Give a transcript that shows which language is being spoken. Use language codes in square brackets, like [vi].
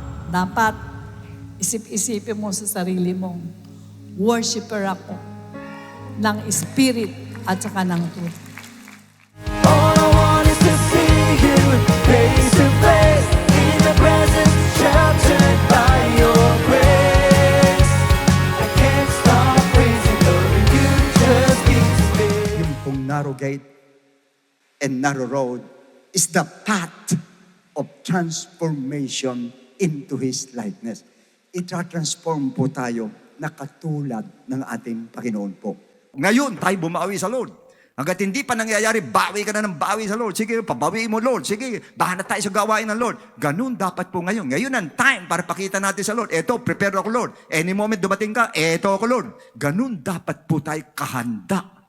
[tl] Dapat isip-isipin mo sa sarili mong worshiper ako ng spirit at saka ng truth. [en] All I want is to see you face to face in the presence, sheltered by your grace. I can't stop praising Lord, you just keep space. [tl] Yung pong [en] narrow gate and narrow road is the path of transformation into His likeness. [tl] Itra-transform po tayo na katulad ng ating Panginoon po. Ngayon, tayo bumawi sa Lord. Hanggat hindi pa nangyayari, bawi ka na ng bawi sa Lord. Sige, pabawiin mo Lord. Sige, bahala tayo sa gawain ng Lord. Ganun dapat po ngayon. Ngayon ang time para pakita natin sa Lord. Eto, prepare ako Lord. [en] Any moment [tl] dumating ka, eto ako Lord. Ganun dapat po tayo kahanda.